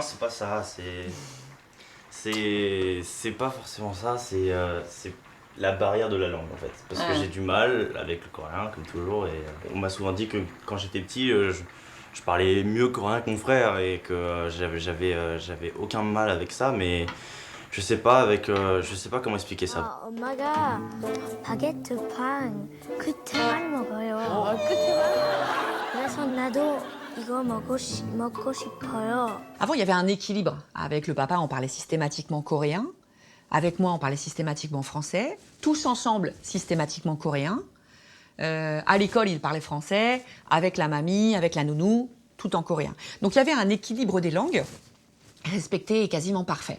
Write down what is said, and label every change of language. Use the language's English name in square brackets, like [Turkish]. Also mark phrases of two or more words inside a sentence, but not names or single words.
[French] Non, c'est pas ça. C'est pas forcément ça. la barrière de la langue en fait. Parce que j'ai du mal avec le coréen, comme toujours. Et on m'a souvent dit que quand j'étais petit, je parlais mieux coréen que mon frère et que j'avais aucun mal avec ça. Mais je sais pas comment expliquer ça. [Korean] 엄마가 바게트 판 끝에만 먹어요. 그래서 나도 이거 먹고 싶어요. [French] Avant, il y avait un équilibre. Avec le papa, on parlait systématiquement coréen. Avec moi, on parlait systématiquement français. Tous ensemble, systématiquement coréen. À l'école, ils parlaient français. Avec la mamie, avec la nounou, tout en coréen. Donc il y avait un équilibre des langues respecté et quasiment parfait.